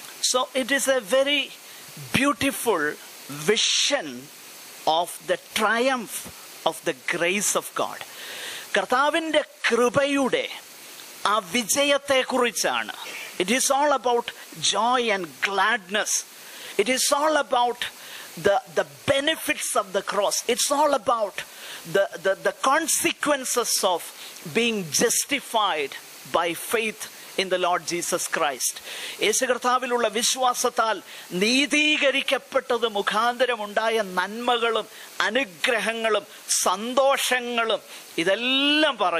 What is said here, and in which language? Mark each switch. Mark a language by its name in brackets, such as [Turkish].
[English] So it is a very beautiful vision of the triumph of the grace of God. [Malayalam] കർത്താവിൻ്റെ കൃപയുടെ ആ വിജയത്തെക്കുറിച്ചാണ്. [English] It is all about joy and gladness. It is all about the benefits of the cross. It's all about the consequences of being justified by faith in the Lord Jesus Christ. [Malayalam] യേശു കർത്താവിലുള്ള വിശ്വാസത്താൽ നീതീകരിക്കപ്പെട്ടത് മുഖാന്തരമുണ്ടായ നന്മകളും അനുഗ്രഹങ്ങളും സന്തോഷങ്ങളും ഇതെല്ലാം